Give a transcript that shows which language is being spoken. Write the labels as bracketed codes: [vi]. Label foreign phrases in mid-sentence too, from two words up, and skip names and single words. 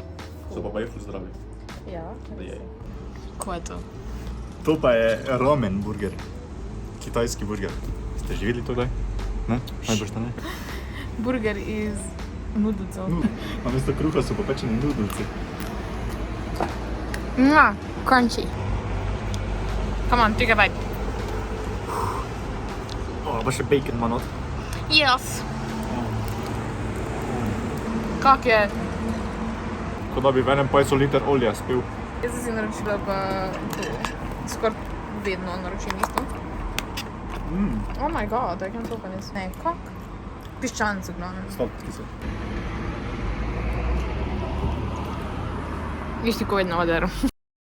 [sl] So pa je ful zdravi. Ja. Da je. Ko je to? To pa je ramen burger. Kitajski burger. Ste že videli to kdaj? Ne? Najbrž da ne? Burger iz nudelcev. Namesto kruha so popečeni nudelci. [en] Crunchy. Come on, take a bite. [sl] Pa še bacon ima not. Yes. Kak je? Kot da bi v enem pajcu liter olja spil. Jaz sem si naročila pa skoraj vedno naročim isto. [en] Oh my god, I can't open this. [sl] Ne, kak? Piščanci, glavno. Sladki so. Isti ko vedno odero.